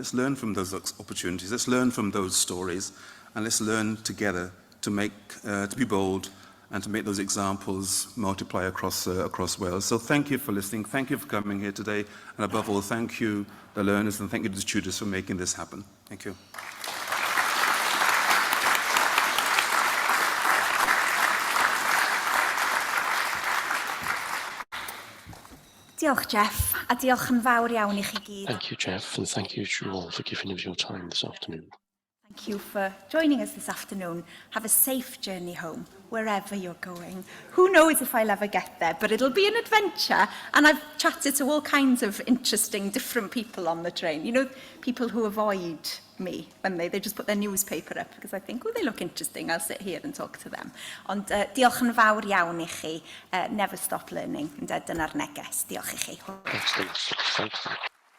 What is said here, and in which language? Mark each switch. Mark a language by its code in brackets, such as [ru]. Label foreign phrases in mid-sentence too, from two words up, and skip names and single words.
[en] Let's learn from those opportunities. Let's learn from those stories, and let's learn together to be bold and to make those examples multiply across Wales. So thank you for listening. Thank you for coming here today. And above all, thank you, the learners, and thank you to the tutors for making this happen. Thank you. [cy] Diolch, Jeff, a diolch yn fawr iawn I chi gyd. [en] Thank you, Jeff, and thank you to you all for giving us your time this afternoon. Thank you for joining us this afternoon. Have a safe journey home, wherever you're going. Who knows if I'll ever get there, but it'll be an adventure. And I've chatted to all kinds of interesting, different people on the train. You know, people who avoid me when they just put their newspaper up, because I think, oh, they look interesting, I'll sit here and talk to them. [cy] Ond diolch yn fawr iawn I chi. [en] Never stop learning. [cy] Dyna'r neges. Diolch I chi. [en] Excellent. Thank you.